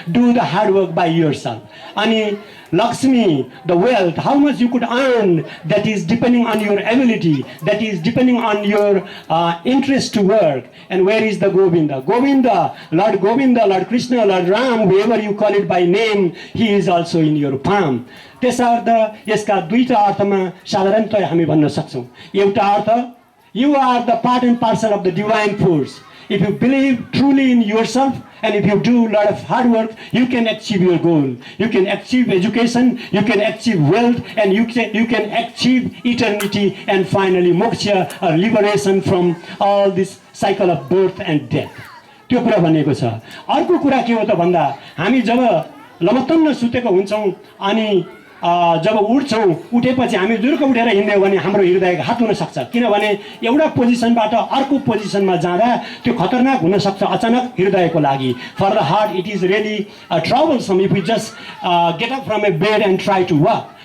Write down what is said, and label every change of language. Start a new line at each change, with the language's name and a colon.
English: Do the hard work by yourself.
Nepali: Ani
English: Lakshmi, the wealth, how much you could earn, that is depending on your ability, that is depending on your interest to work. And where is the Govinda? Govinda, Lord Krishna, Lord Ram, whoever you call it by name, he is also in your palm.
Nepali: त्यसर्थ यसका दुईटा अर्थमा साधारणतया हामी भन्न सक्छौँ। एउटा अर्थ,
English: you are the part and parcel of the divine force. If you believe truly in yourself and if you do a lot of hard work, you can achieve your goal. You can achieve education, you can achieve wealth, and you can achieve eternity and finally moksha or liberation from all this cycle of birth and death.
Nepali: त्यो कुरा भनेको छ। अर्को कुरा के हो त भन्दा, हामी जब लमतन्न सुतेको हुन्छौँ अनि जब उठ्छौँ, उठेपछि हामी जुरुक्क उठेर हिँड्यौँ भने हाम्रो हृदय घात हुन सक्छ। किनभने एउटा पोजिसनबाट अर्को पोजिसनमा जाँदा त्यो खतरनाक हुन सक्छ अचानक हृदयको लागि।
English: For the heart it is really troublesome if you just get up from a bed and try to work.